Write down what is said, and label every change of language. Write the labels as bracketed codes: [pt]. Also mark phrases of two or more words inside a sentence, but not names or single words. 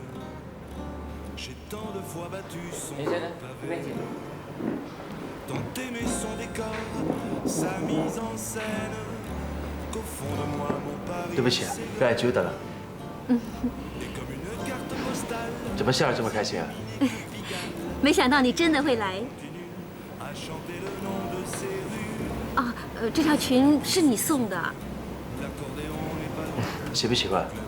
[fr] J'ai tant de fois battu son pavé, tant aimé son décor, sa mise en scène, [zh] 对不起啊，不来久等了。怎么笑得这么开心啊？没想到你真的会来。啊，这条裙是你送的。喜不喜欢？